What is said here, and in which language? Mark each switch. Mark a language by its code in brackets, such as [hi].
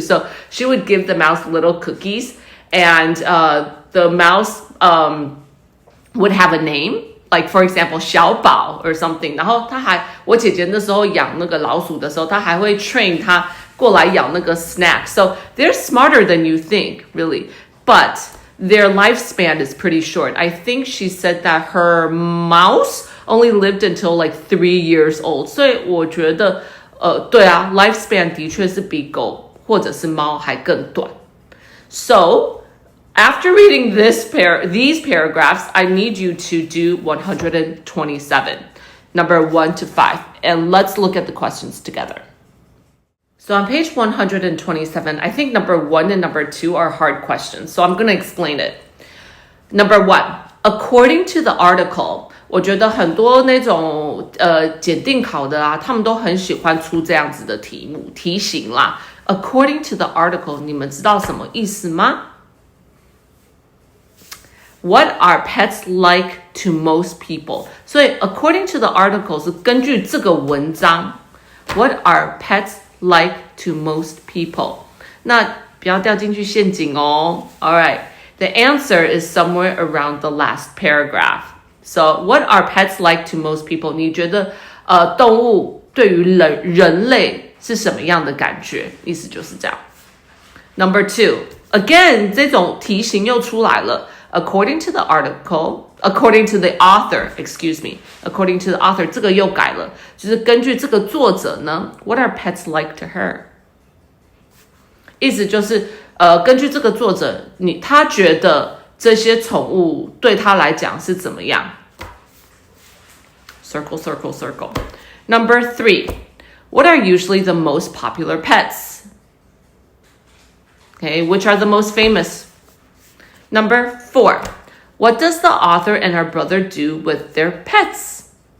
[en] So she would give the mouse little cookies, and the mouse would have a name, like for example 小宝 or something. [zh] 然后我姐姐那时候养那个老鼠的时候，她还会 train 它过来咬那个 snack. [en] So they're smarter than you think, really. But their lifespan is pretty short. I think she said that her mouse only lived until like 3 years old. [zh] 所以我觉得对啊 lifespan 的确是比狗或者是猫还更短. So [en] After reading these paragraphs, I need you to do 127, number 1 to 5. And let's look at the questions together. So on page 127, I think number 1 and number 2 are hard questions. So I'm going to explain it. Number 1, according to the article, [zh] 我觉得很多那种检定考的啊，他们都很喜欢出这样子的题目题型啦。 [en] According to the article, [zh] 你们知道什么意思吗？ [en] What are pets like to most people? [zh] 所以 [en] according to the article [zh] 是根据这个文章 [en] What are pets like to most people? [zh] 那不要掉进去陷阱哦。 [en] Alright, the answer is somewhere around the last paragraph. So, what are pets like to most people? [zh] 你觉得动物对于人类是什么样的感觉？意思就是这样。 [en] Number 2, again, [zh] 这种题型又出来了。 [en] According to the article, according to the author, according to the author, [zh] 这个又改了，就是根据这个作者呢 [en] What are pets like to her? [zh] 意思就是根据这个作者他觉得这些宠物对他来讲是怎么样 [en] Circle, circle, circle. Number 3, what are usually the most popular pets? Okay, which are the most famous? Number 4, what does the author and her brother do with their pets?